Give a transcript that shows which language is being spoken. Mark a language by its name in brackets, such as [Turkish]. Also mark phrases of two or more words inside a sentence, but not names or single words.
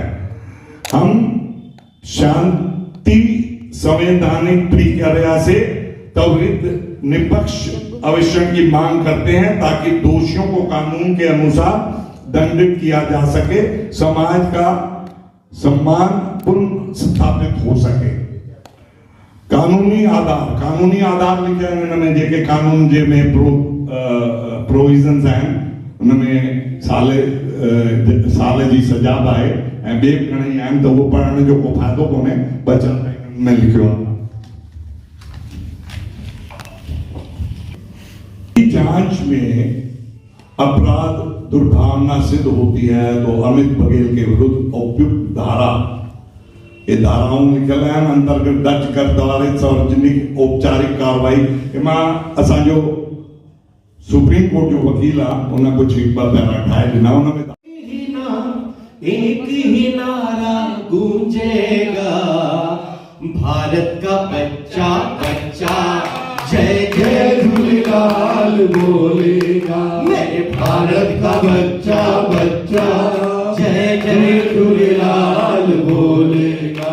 [Hindi] हम शांति संवैधानिक प्रक्रिया से त्वरित निष्पक्ष अवेक्षण की मांग करते हैं ताकि दोषियों को कानून के अनुसार दंडित किया जा सके, समाज का सम्मान पुनः स्थापित हो सके। [Sindhi] कानूनी आधार लिखिया इनमें जेके कानून जे में प्रोविजन्स आहिनि, उनमें साल जी सजा बि आहे ऐं ॿिए बि घणेई आहिनि, त उहो पढ़ण जो को फ़ाइदो कोन्हे, बचन में लिखियो आहे। [Hindi] जांच में अपराध दुर्भावना सिद्ध होती है तो अमित बघेल के विरुद्ध उपयुक्त धाराओं लिखल है अंतर्गत दर्ज कर त्वरित सार्वजनिक औपचारिक कार्रवाई। [Sindhi] मां असांजो सुप्रीम कोर्ट जो वकील आहे उन कुछ पैरा ठाहे ॾिना, उनमें [Hindi] एक ही नारा गूंजेगा, भारत का बच्चा बच्चा जय जय झूलेलाल बोलेगा। मेरे भारत का बच्चा बच्चा जय जय झूलेलाल बोलेगा।